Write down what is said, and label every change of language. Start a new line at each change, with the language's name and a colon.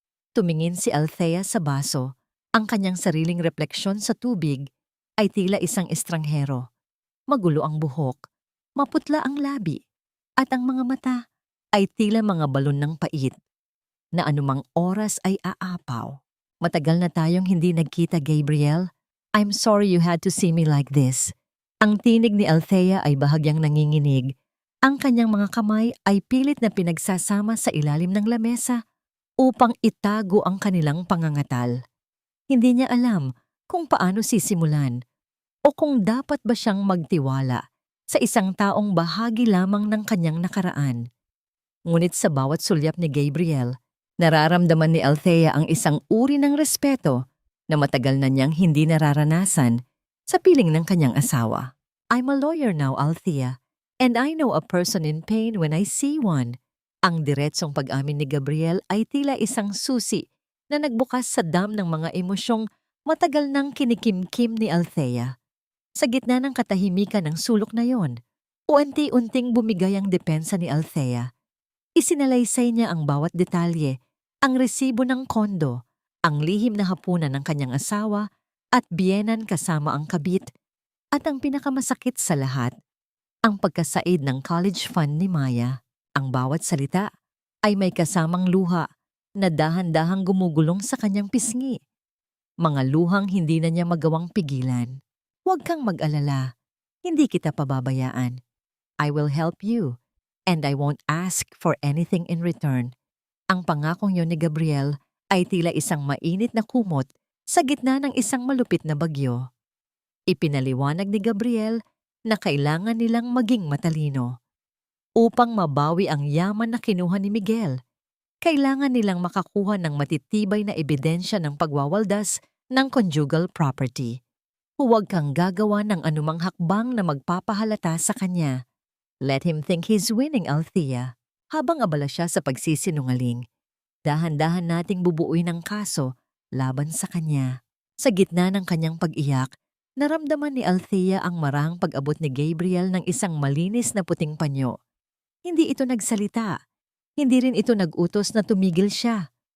Filipino: Tumingin si Althea sa baso, ang kanyang sariling refleksyon sa tubig ay tila isang estranghero. Magulo ang buhok, maputla ang labi, at ang mga mata ay tila mga balon ng pait na anumang oras ay aapaw. Matagal na tayong hindi nagkita, Gabriel.
English: I'm sorry you had to see me like this.
Filipino: Ang tinig ni Althea ay bahagyang nanginginig. Ang kanyang mga kamay ay pilit na pinagsasama sa ilalim ng lamesa upang itago ang kanilang pangangatal. Hindi niya alam kung paano sisimulan o kung dapat ba siyang magtiwala sa isang taong bahagi lamang ng kanyang nakaraan. Ngunit sa bawat sulyap ni Gabriel, nararamdaman ni Althea ang isang uri ng respeto na matagal na niyang hindi nararanasan sa piling ng kanyang asawa.
English: I'm a lawyer now, Althea, and I know a person in pain when I see one.
Filipino: Ang diretsong pag-amin ni Gabriel ay tila isang susi na nagbukas sa dam ng mga emosyong matagal nang kinikimkim ni Althea. Sa gitna ng katahimikan ng sulok na yon, unti-unting bumigay ang depensa ni Althea. Isinalaysay niya ang bawat detalye, ang resibo ng kondo, ang lihim na hapunan ng kanyang asawa at biyenan kasama ang kabit, at ang pinakamasakit sa lahat, ang pagkasaid ng college fund ni Maya. Ang bawat salita ay may kasamang luha na dahan-dahang gumugulong sa kanyang pisngi. Mga luhang hindi na niya magawang pigilan. Huwag kang mag-alala. Hindi kita pababayaan.
English: I will help you, and I won't ask for anything in return.
Filipino: Ang pangakong yon ni Gabriel ay tila isang mainit na kumot sa gitna ng isang malupit na bagyo. Ipinaliwanag ni Gabriel na kailangan nilang maging matalino. Upang mabawi ang yaman na kinuha ni Miguel, kailangan nilang makakuha ng matitibay na ebidensya ng pagwawaldas ng conjugal property. Huwag kang gagawa ng anumang hakbang na magpapahalata sa kanya.
English: Let him think he's winning, Althea.
Filipino: Habang abala siya sa pagsisinungaling, dahan-dahan nating bubuuin ang kaso laban sa kanya. Sa gitna ng kanyang pag-iyak, naramdaman ni Althea ang marahang pag-abot ni Gabriel ng isang malinis na puting panyo. Hindi ito nagsalita. Hindi rin ito nag-utos na tumigil siya.